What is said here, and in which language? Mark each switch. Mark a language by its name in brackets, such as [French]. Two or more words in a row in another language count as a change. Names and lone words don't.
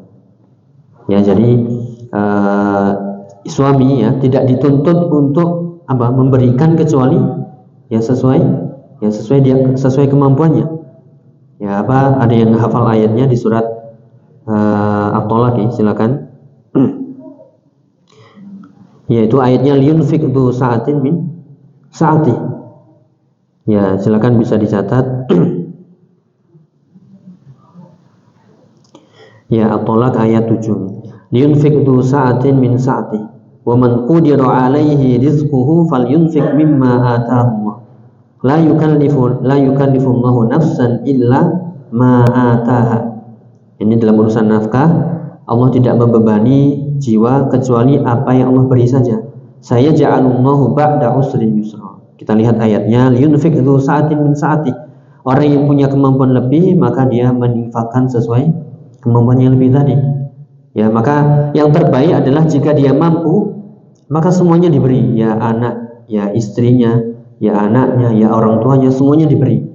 [Indonesian] Ya, jadi suami ya tidak dituntut untuk memberikan kecuali ya sesuai kemampuannya. Ya, ada yang hafal ayatnya di surat At-Tolaq, silakan. Yaitu ayatnya [Arabic] لينفق ذو سعة من سعته. [Indonesian] Ya, silakan bisa dicatat. Ya, At-Tolaq ayat 7. [Arabic] لينفق ذو سعة من سعته. ومن قدر عليه رزقه فلينفق مما آتاه الله. لا يكلف الله نفسا إلا ما آتاها. [Indonesian] Ini dalam urusan nafkah, Allah tidak membebani jiwa kecuali apa yang Allah beri saja. [Arabic] سيجعل الله بعد عسر يسرا. [Indonesian] Kita lihat ayatnya, [Arabic] لينفق ذو سعة من سعته. [Indonesian] Orang yang punya kemampuan lebih, maka dia menginfakkan sesuai kemampuan yang lebih tadi. Ya, maka yang terbaik adalah jika dia mampu, maka semuanya diberi, ya anak, ya istrinya, ya anaknya, ya orang tuanya, semuanya diberi.